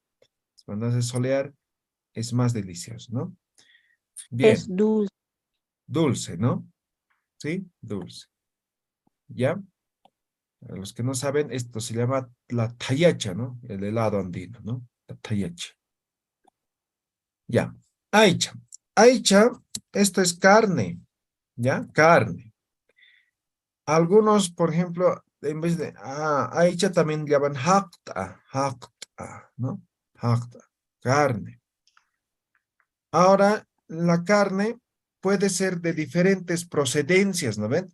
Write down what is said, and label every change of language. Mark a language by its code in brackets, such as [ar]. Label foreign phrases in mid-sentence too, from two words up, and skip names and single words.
[es] Cuando hace solear, es más delicioso, ¿no? Es Bien, dulce. dulce, ¿no? ¿Sí? Dulce. ¿Ya? A los que no saben, esto se llama la tayacha, ¿no? El helado andino, ¿no? La tayacha. Ya. Aicha. Aicha, esto es carne, ¿ya? Carne. Algunos, por ejemplo, en vez de aicha también llaman hakta, ¿no? Hakta, carne. Ahora, la carne puede ser de diferentes procedencias, ¿no ven?